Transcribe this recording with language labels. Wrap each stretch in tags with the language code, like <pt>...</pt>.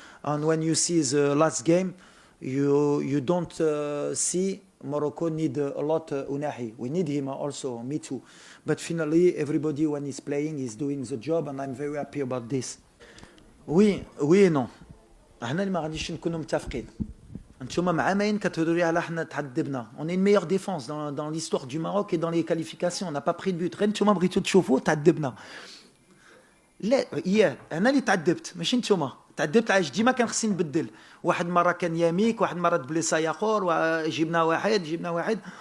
<en>And when you see the last game, you don't see Morocco need a lot Unahi. We need him also, me too. But finally, everybody when he's playing is doing the job, and I'm very happy about this.</en> <fr>Oui et non.</fr> <ar>احنا اللي ما غاديش نكونوا متفقين. انتوما مع ماين كتهضروا لي على حنا تعذبنا.</ar> <fr>On est une meilleure défense dans l'histoire du Maroc et dans les qualifications. On n'a pas pris de but.</fr> <ar>غير انتوما بغيتوا تشوفوا تعذبنا. لا انا اللي تعذبت ماشي انتوما. تعذبت علاش ديما كان خصني نبدل. واحد مره كان ياميك، واحد مره بليسا اخر، وجبنا واحد.</ar>